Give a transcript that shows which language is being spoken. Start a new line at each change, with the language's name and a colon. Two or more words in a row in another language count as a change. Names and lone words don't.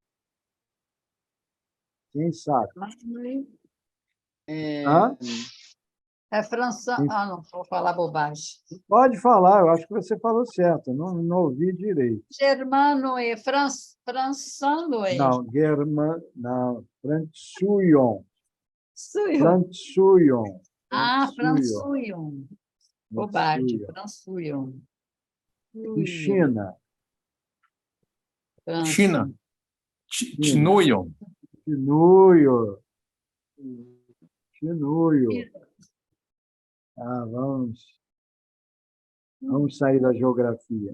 Portuguese: Quem sabe? Hã? É França. Não vou falar bobagem. Pode falar, eu acho que você falou certo, não ouvi direito. Germano e Françano e Não, não, Fransuyon. Suyo. Fransuyon. Françuyon. Bobagem, Françuyon. E China? China. Chinuyon. Chinuyo. Vamos sair da geografia.